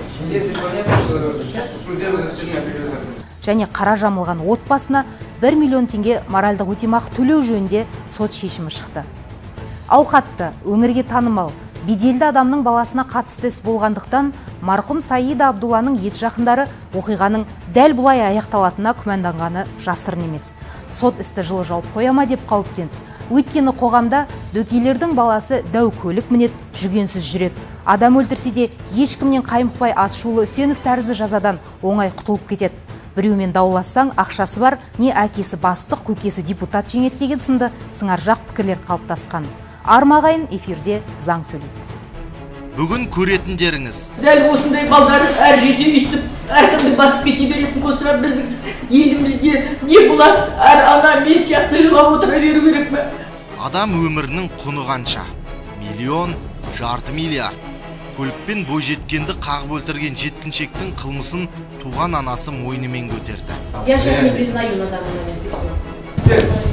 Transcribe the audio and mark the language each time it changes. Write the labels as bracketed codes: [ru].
[ru] Если понятно, судебное заседание переведено. [kk] Және қара жамылған отбасына 1 миллион теңге моральдық өтемақы төлеу жөнінде сот шешімі шықты. Ауқатты, өңірге танымал, беделді адамның баласына қатысты іс болғандықтан, марқұм Саида Абдулланың ет жақындары оқиғаның дәл бұлай аяқталатынына күмәнданғаны жасырын емес. Сот істі жылы жауып қояма деп қауіптенді. Өйткені қоғамда дөкейлердің баласы дәу көлік мінет, жүгенсіз жүреді. Адам өлтірсе де ешкімнен қаймықпай Атышулы Үсенов тәрізді жазадан оңай құтылып кетеді. Біреумен даулассаң, ақшасы бар, не әкесі бастық, көкесі депутат жеңет деген сынды сыңаржақ пікірлер қалыптасқан. Армағайын эфирде заң сөйлейді. Бүгін көретіндеріңіз. Дәл осындай балдар әр жерде үйістіп, әркімді басып кете беретін болса, біздің елімізде не болады? Әр ана мен сияқты жылап отыра беру керек пе? Адам өмірінің құны қанша? Миллион, жарты миллиард. Көлікпен бойжеткенді қағып өлтірген жеткіншектің қылмысын туған анасы мойнымен көтерді. [ru] Я сейчас не признаю на данный момент.